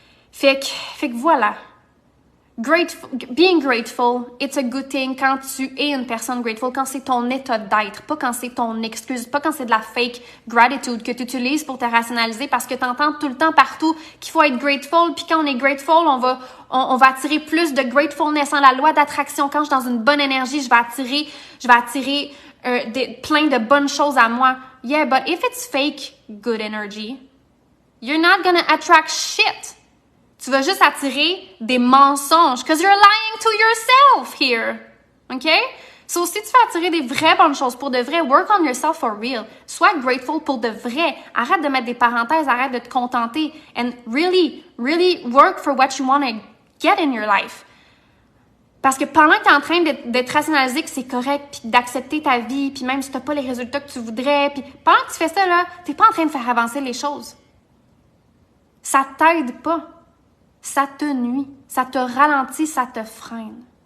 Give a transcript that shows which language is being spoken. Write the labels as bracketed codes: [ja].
[fr] Fait que voilà. [en] Being grateful, it's a good thing [fr] quand tu es une personne grateful, quand c'est ton état d'être, pas quand c'est ton excuse, pas quand c'est de la fake gratitude que tu utilises pour te rationaliser parce que tu entends tout le temps partout qu'il faut être grateful, puis quand on est grateful, on va attirer plus de gratefulness, la loi d'attraction. Quand je suis dans une bonne énergie, je vais attirer plein de bonnes choses à moi. [en] Yeah, but if it's fake good energy, you're not gonna attract shit. [fr] Tu vas juste attirer des mensonges. [en] Because you're lying to yourself here. OK? [fr] So, si tu veux attirer des vraies bonnes choses pour de vrai, [en] work on yourself for real. [fr] Sois grateful pour de vrai. Arrête de mettre des parenthèses, arrête de te contenter. [en] And really, really work for what you want to get in your life. [fr] Parce que pendant que tu es en train de te rationaliser que c'est correct, puis d'accepter ta vie, puis même si tu n'as pas les résultats que tu voudrais, puis pendant que tu fais ça, là, tu n'es pas en train de faire avancer les choses. Ça t'aide pas. Ça te nuit, ça te ralentit, ça te freine.